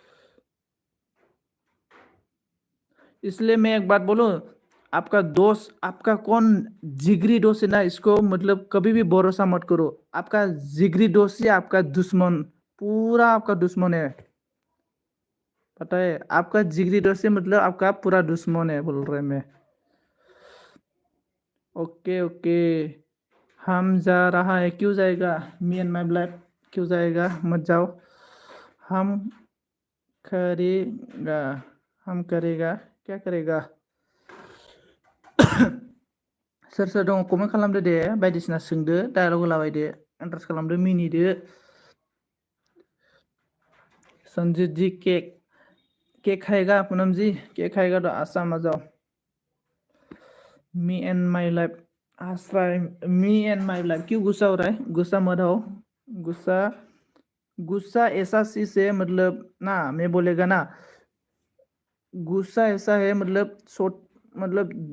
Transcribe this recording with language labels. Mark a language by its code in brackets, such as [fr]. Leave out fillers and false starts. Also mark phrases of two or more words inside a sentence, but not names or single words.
[hi] इसलिए मैं एक बात बोलूं आपका दोस्त आपका कौन जिगरी दोस्त है ना इसको मतलब कभी भी भरोसा मत करो आपका जिगरी दोस्त ही आपका दुश्मन पूरा आपका दुश्मन है पता है आपका जिगरी दोस्त है मतलब आपका पूरा दुश्मन है बोल रहे मैं ओके ओके हम जा रहा है क्यों जाएगा मी एंड माई लाइफ क्यों जाएगा मत जाओ हम करेगा हम करेगा क्या करेगा [brx] सोर सोर दङ कमेन्ट खालामदो दे बायदिसिना सोंदो डायलग होलाबायदो इन्टारेस्ट खालामदो मिनिदो [hi] संजीत जी केक केक खाएगा पूनम जी केक खाएगा तो आसाम आ जाओ मी एंड माई लाइफ आश्रय मी एंड माई लाइफ क्यों गुस्सा हो रहा है गुस्सा मत हो गुस्सा गुस्सा ऐसा चीज है मतलब ना मैं बोलेगा ना गुस्सा ऐसा है मतलब मतलब